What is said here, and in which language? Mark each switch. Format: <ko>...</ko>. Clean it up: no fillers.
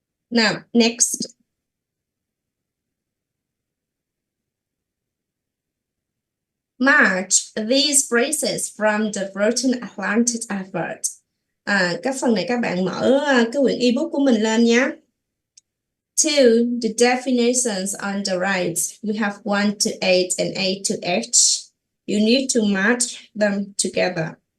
<en>Now, next. Match these phrases from the written Atlantic advert.</en> <vi>Các phần này các bạn mở cái quyển ebook của mình lên nhé.</vi> <en>Two, the definitions on the right. We have 1 to 8 and 8 to H. You need to match them together.</en>